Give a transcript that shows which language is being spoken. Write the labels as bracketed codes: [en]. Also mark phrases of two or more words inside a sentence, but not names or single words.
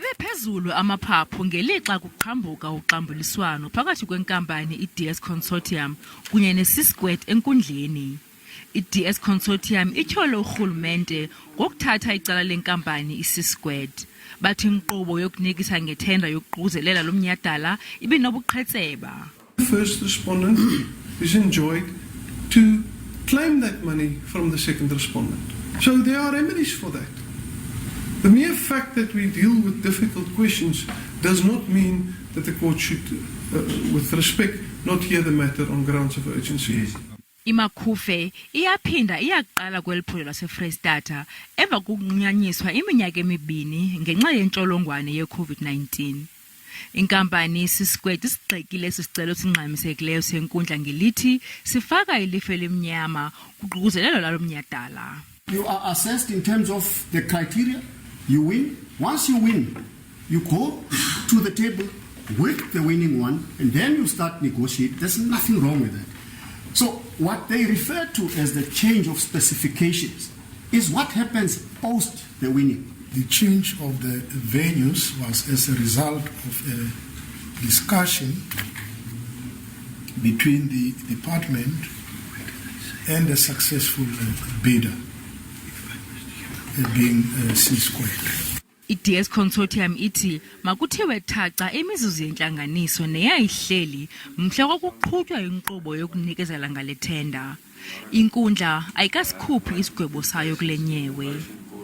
[xh] Phezulu amaphaphu ngelixa kuqhambuka uxambuliswano phakathi kwenkampani iDS Consortium kunye neC-Squared enkundleni. iDS Consortium ityhole urhulumente ngokuthatha icala lenkampani iC-Squared. Bathi inkqubo yokunikisa ngethenda yokuquzelela lomnyadala ibinobuqhetseba. [en] The first respondent is enjoined to claim that money from the second respondent. So there are remedies for that. The mere fact that we deal with difficult questions does not mean that the court should, with respect, not hear the matter on grounds of urgency. [xh] weMacufe iyaphinda iyaqala kweliphulo laseFreystata emva kokunqunyanyiswa iminyaka emibini ngenxa yentsholongwane ye-COVID-19. Inkampani yeC-Squared isigxekile isicelo singxamisekileyo seNkundla ngelithi sifaka ilifu elimnyama kuququzelelo lomnyadala. [en] You are assessed in terms of the criteria. You win. Once you win, you go to the table with the winning one, and then you start negotiate. There's nothing wrong with that. So what they refer to as the change of specifications is what happens post the winning. The change of the venues was as a result of a discussion between the department and the successful bidder, being C-Squared. [xh] iDS Consortium ithi makuthiwe thaca imizuzu yentlanganiso neyayihleli mhla kokuqhutywa inkqubo yokunikezela ngale thenda. iNkundla ayikasikhuphi isigwebo sayo kule nyewe.